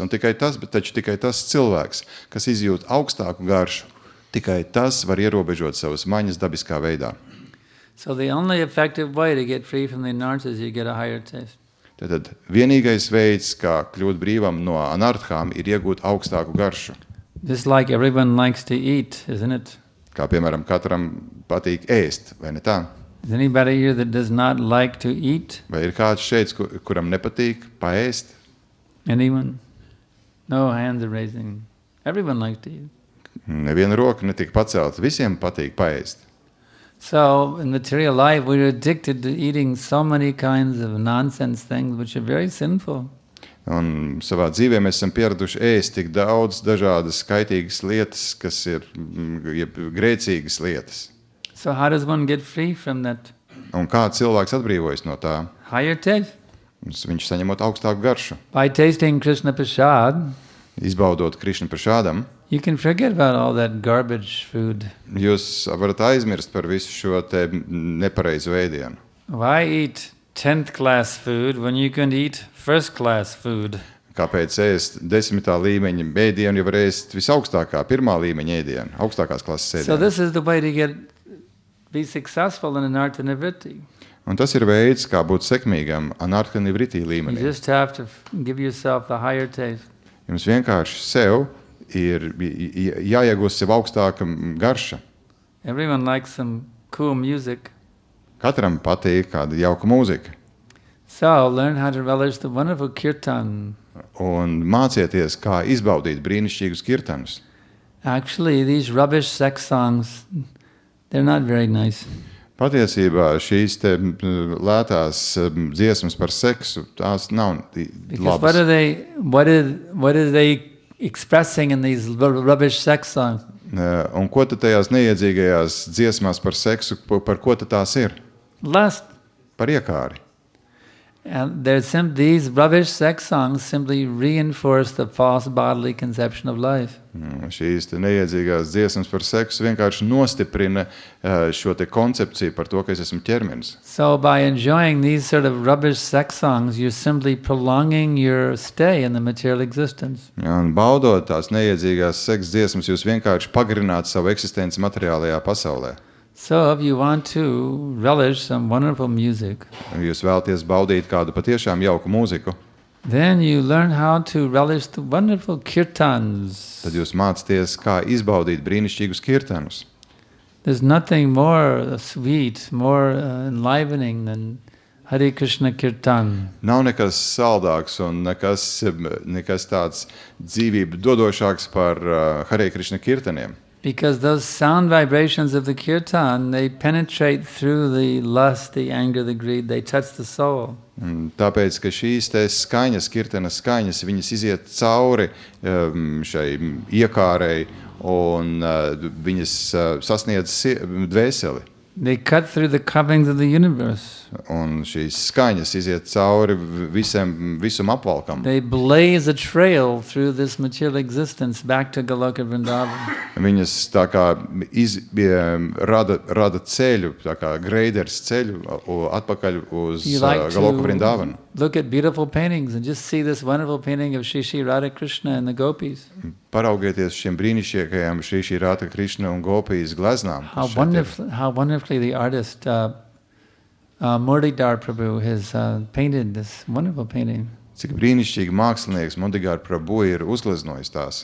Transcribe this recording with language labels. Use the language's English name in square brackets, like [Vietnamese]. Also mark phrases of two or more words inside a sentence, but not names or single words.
[Latvian] Un tikai tas cilvēks, kas izjūt augstāku garšu, tikai tas var ierobežot savas maņas dabiskā veidā. [English] So the only effective way to get free from the anarthas is you get a higher taste. [Latvian] Tad vienīgais veids, kā kļūt brīvam no anarthām, ir iegūt augstāku garšu. [English] Just like everyone likes to eat, isn't it? [Latvian] Kā piemēram, katram patīk ēst, vai ne tā? [English] Is anybody here that does not like to eat? [Latvian] Vai ir kāds šeit, kuram nepatīk paēst? [English] Anyone? No hands are raising. Everyone likes to eat. [Latvian] Neviena roka netika pacelta, visiem patīk paēst. [English] So in material life we're addicted to eating so many kinds of nonsense things which are very sinful. [Latvian] Un savā dzīvē mēs esam pieraduši ēst tik daudz dažādas kaitīgas lietas, kas ir grēcīgas lietas. [English] So how does one get free from that? [Latvian] Un kā cilvēks atbrīvojas no tā? [English] Higher taste? [Latvian] Viņš saņemot augstāku garšu. [English] By tasting Krishna Prasad, [Latvian] Izbaudot Krišna prašādam, [English] you can forget about all that garbage food. [Latvian] jūs varat aizmirst par visu šo te nepareizu ēdienu. [English] Why eat 10th class food when you can eat first class food? [Latvian] Kāpēc ēst 10. līmeņa ēdienu, ja var ēst visaugstākā, 1. līmeņa ēdienu, augstākās klases [English] So [Latvian] ēdienu? [English] this is the way to be successful in [Sanskrit] anartha nivritti. [Latvian] Un tas ir veids, kā būt sekmīgam [Sanskrit] anartha nivritti [English] You [Latvian] līmenī. [English] just have to give yourself the higher taste. [Latvian] Jums vienkārši sev ir jāiegūst sev augstāka garša. [English] Everyone likes some cool music. [Latvian] Katram patīk kāda jauka mūzika. [English] So learn how to relish the wonderful kirtan. [Latvian] Un mācieties, kā izbaudīt brīnišķīgus kirtanus. [English] Actually, these rubbish sex songs, they're not very nice. [Latvian] Patiesībā šīs te lētās dziesmas par seksu, tās nav [English] Because [Latvian] labas. [English] what are they expressing in these rubbish sex songs? [Latvian] Un ko tad tajās neiedzīgajās dziesmās par seksu, par ko tad tās ir? [English] Lust. [Latvian] Par iekāri. [English] And these rubbish sex songs simply reinforce the false bodily conception of life. [Latvian] Šīs te neiedzīgās dziesmas par seksu vienkārši nostiprina šo te koncepciju par to, ka es esmu ķermenis. [English] So by enjoying these sort of rubbish sex songs, you're simply prolonging your stay in the material existence. [Latvian] Un baudot tās neiedzīgās seksa dziesmas, jūs vienkārši pagarināt savu eksistenci materiālajā pasaulē. [English] So if you want to relish some wonderful music, [Latvian] Jūs vēlaties baudīt kādu patiešām jauku mūziku, [English] then you learn how to relish the wonderful kirtans. [Latvian] tad jūs mācāties, kā izbaudīt brīnišķīgus kirtanus. [English] There's nothing more sweet, more enlivening than Hare Krishna kirtan. [Latvian] Nav nekas saldāks un nekas tāds dzīvību dodošāks par Hare Krishna kirtaniem. [English] Because those sound vibrations of the kirtan, they penetrate through the lust, the anger, the greed, they touch the soul. [Latvian] Tāpēc, ka šīs te skaņas, kirtana skaņas, viņas iziet cauri šai iekārei un viņas sasniedz dvēseli. [English] They cut through the coverings of the universe. [Latvian] Un šīs skaņas iziet cauri visam apvalkam. [English] They blaze a trail through this material existence back to Goloka Vrindavan. [Latvian] Viņas tā kā rada ceļu, tā kā greiders ceļu atpakaļ uz [English] You like [Latvian] Goloka Vrindavanu. [English] look at beautiful paintings and just see this wonderful painting of Shri Shri Radha Krishna and the gopis. [Latvian] Paraugieties šiem brīnišķīgajiem Šri Šri Radha Krishna un Gopijas gleznām. kas šeit ir. [English] How wonderfully the artist Murtidhar Prabhu has painted this wonderful painting. [Latvian] Cik brīnišķīgi mākslinieks Murtidhar Prabhu ir uzgleznojis tās.